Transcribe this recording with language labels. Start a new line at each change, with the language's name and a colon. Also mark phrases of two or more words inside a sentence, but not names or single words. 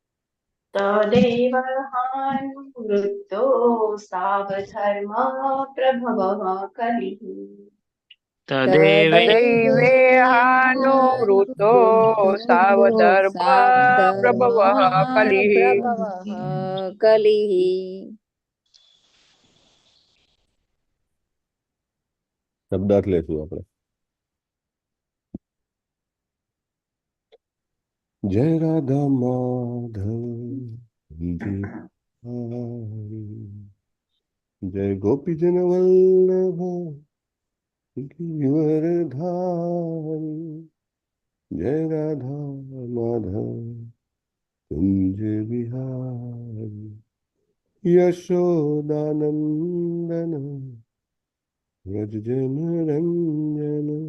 Sanskrit: तदेवहानुवृत्तो सावधर्मा प्रभवः कलिः तदैवेहानुवृत्तो सावधर्मा प्रभवः कलिः कलिः
Gujarati: શબ્દાર્થ લેશું આપણે.
Hindi: जय राधा माधव बिहारी, जय गोपीजन वल्लभ गिरिवरधारी जय राधा माधव कुंज बिहारी यशोदानंदन व्रज जन रंजन